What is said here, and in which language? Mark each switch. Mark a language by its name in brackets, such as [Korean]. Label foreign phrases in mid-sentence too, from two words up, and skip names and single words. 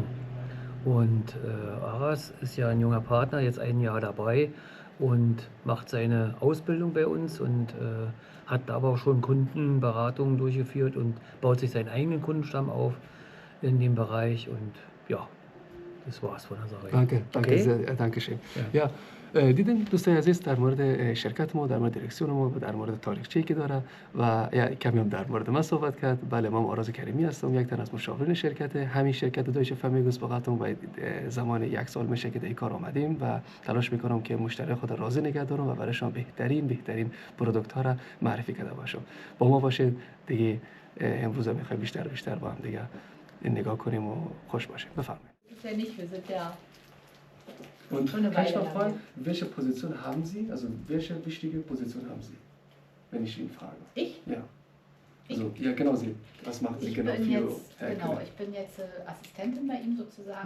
[German] Und Aras ist ja ein junger Partner, jetzt 1 Jahr dabei und macht seine Ausbildung bei uns und hat aber auch schon Kundenberatungen durchgeführt und baut sich seinen eigenen Kundenstamm auf in dem Bereich. Und ja, das war's von der Sache. danke schön. Ja. [Persian] دیدین دوستان عزیز در مورد شرکت ما، در مورد دیرکسیون ما، در مورد تاریخچه‌ای که داره و کمی هم در مورد من صحبت کرد. بله، من آراز کریمی هستم، یک تن از مشاورین شرکت همین شرکت دویچه فرمینگسباغاتون و زمان 1 سال میشه که در کار آمدیم و تلاش میکنم که مشتری خود راضی نگه دارم و برایشان بهترین پروداکت ها را معرفی کرده باشم. با ما باشید دیگه. امروز میخوایم بیشتر با هم دیگه نگاه کنیم و خوش باشیم. بفرمایید. [German] Ja nicht, wir sind ja Und schon eine kann ich Weile noch fragen, lang. welche Position haben Sie? Also welche wichtige Position haben Sie, wenn ich ihn frage? Ich? Ja. Also, ja, genau Sie. Was machen Sie Ich genau bin für jetzt, Herr genau, Kühne? ich bin jetzt Assistentin bei ihm sozusagen.